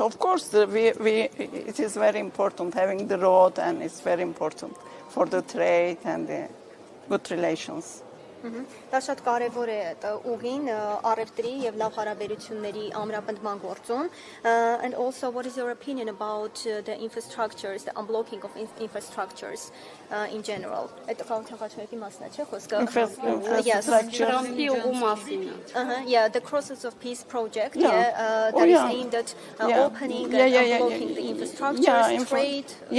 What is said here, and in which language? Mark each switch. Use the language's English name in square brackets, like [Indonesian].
[English] Of course, it is very important having the road, and it's very important for the trade and the good relations. [Armenian] Դա շատ կարևոր է ուղին առևտրի եւ լավ հարաբերությունների ամրապնդման գործում [English] and also what is your opinion about the infrastructures, the unblocking of infrastructures in general [Armenian] այդ խաղաղությունների մասն է չէ խոսքը Թրամփի ուղու մասին [English] yeah the Crosses of Peace project that is aimed at opening and unblocking the infrastructures trade